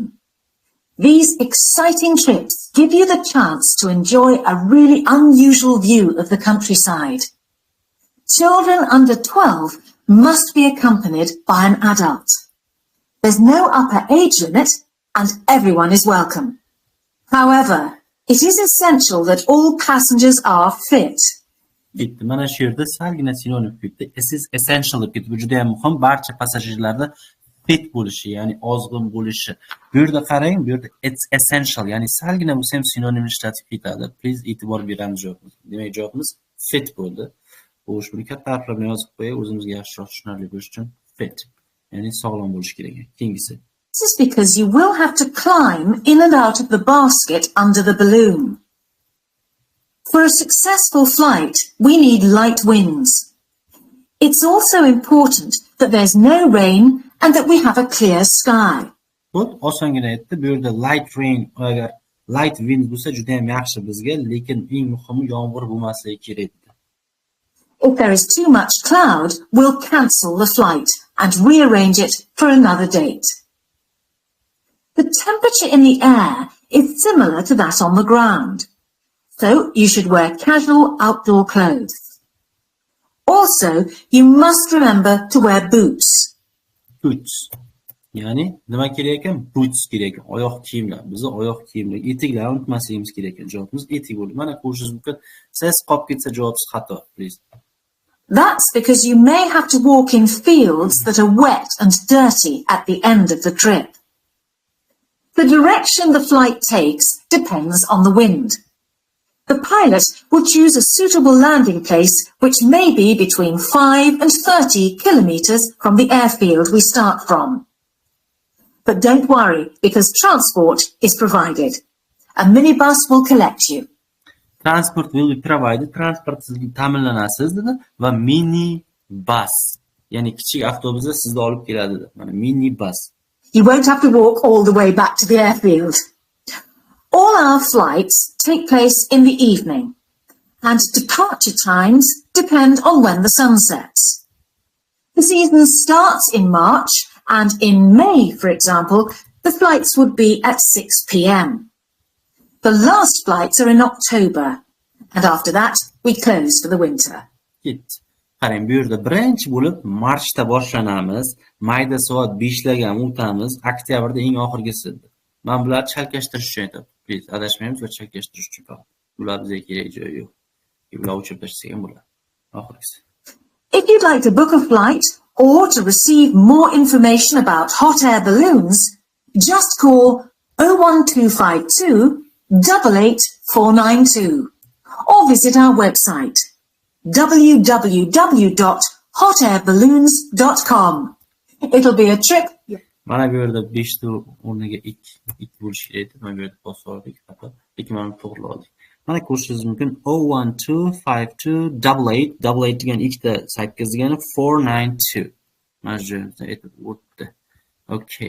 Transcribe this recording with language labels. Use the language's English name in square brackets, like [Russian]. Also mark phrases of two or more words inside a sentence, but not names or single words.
[English] These exciting trips give you the chance to enjoy a really unusual view of the countryside. Children under 12 must be accompanied by an adult. There's no upper age limit and everyone is welcome. However, it is essential that all passengers are fit. [Uzbek] Bitti. Mana shu yerda salgina sinonim ketdi. [English] It is essential [Uzbek] deb ketdi. Bu juda ham muhim. Barcha passajirlarda fit bo'lishi, ya'ni ozg'in bo'lishi. Bu yerda qarang, bu yerda [English] it's essential, [Uzbek] ya'ni salgina bo'lsa ham sinonim ishlatib ketadi. Please e'tibor beramiz javobimiz. Demak, javobimiz fit bo'ldi. Xo'sh, buni katta harflar bilan yozib qo'yay, o'zimizga yaxshiroq tushunarli bo'lishi uchun fit. Ya'ni sog'lom bo'lish kerak. Keyingisi. [English] This is because you will have to climb in and out of the basket under the balloon. For a successful flight, we need light winds. It's also important that there's no rain and that we have a clear sky. [Uzbek] Xo'p, osongina aytdi. Bu yerda [English] light rain, [Uzbek] agar [English] light wind [Uzbek] bo'lsa juda ham yaxshi bizga, lekin eng muhimi yomg'ir bo'lmasligi kerak. [English] If there is too much cloud, we'll cancel the flight and rearrange it for another date. The temperature in the air is similar to that on the ground, so you should wear casual outdoor clothes. Also, you must remember to wear boots. [Uzbek] Boots. Ya'ni nima kerak ekan? Boots kerak ekan. Oyoq kiyimlar. Bizni oyoq kiyimlar, etiklarni unutmasligimiz kerak ekan. Javobimiz etik bo'ldi. Mana ko'rishingiz mumkin. Siz qolib ketsa javobsiz xato, please. [English] That's because you may have to walk in fields that are wet and dirty at the end of the trip. The direction the flight takes depends on the wind. The pilot will choose a suitable landing place which may be between 5 and 30 kilometers from the airfield we start from. But don't worry, because transport is provided. A minibus will collect you. Transport will be provided. [Uzbek] Transport sizga ta'minlanasiz dedi va mini bus, ya'ni kichik avtobusda sizni olib keladi dedi. Mana mini bus. [English] You won't have to walk all the way back to the airfield. All our flights take place in the evening, and departure times depend on when the sun sets. The season starts in March, and in May, for example, the flights would be at 6 p.m. The last flights are in October, and after that, we close for the winter. [Uzbek] Ketdi. Qarang, bu yerda birinchi bo'lib marchda boshlanamiz, mayda soat 5 larga o'tamiz, oktyabrda eng oxirgisi. Men bularni chalkashtirish uchun aytdim. Please, adashmaymiz va chalkashtirish uchun faqat. Bular bizga kerak joyi yo'q. Bular o'chirib tashlasak ham bo'ladi. Oxirgisi. If you'd like to book a flight or to receive more information about hot air balloons, just call 01252 88492 or visit our website www.hotairballoons.com. It'll be a trip. Mana bu yerda 5 ta o'rniga 2 bo'lish kerak edi. Mana bu yerda bosib xato. Lekin mana to'g'rilab oldik. Mana ko'rishingiz mumkin 0125288 degan ikkita 8 degani 492. Mana shu yerda aytib o'tdi. Okay.